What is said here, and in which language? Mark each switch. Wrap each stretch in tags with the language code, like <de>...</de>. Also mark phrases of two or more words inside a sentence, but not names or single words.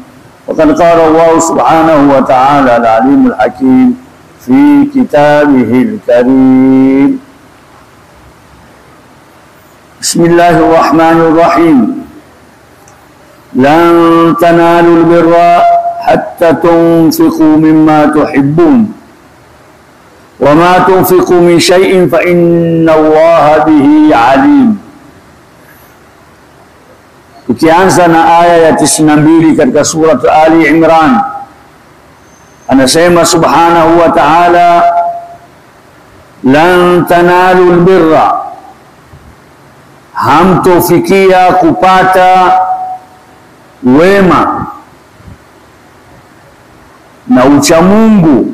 <ar>وقد قال الله سبحانه وتعالى العليم الحكيم في كتابه الكريم: بسم الله الرحمن الرحيم. لن تنالوا البر حتى تنفقوا مما تحبون وما تنفقوا من شيء فإن الله به عليم.</ar> <sw>Tukianza na aya ya 92 katika surat Ali Imran, anasema</sw> <ar>سبحانه وتعالى, لن تنالوا البر,</ar> <sw>hamtofikia kupata wema na uchamungu.</sw>